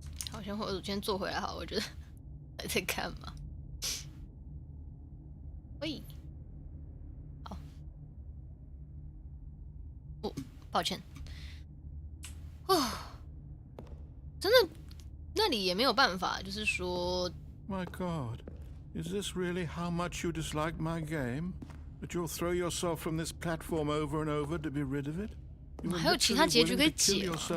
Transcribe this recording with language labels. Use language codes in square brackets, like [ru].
[zh] 好，我先坐回来好，我觉得还在干嘛？喂。抱歉，真的，那里也没有办法，就是说。 [en] My God, is this really how much you dislike my game? That you'll throw yourself from this platform over and over to be rid of it? [zh] 还有其他结局可以解吗？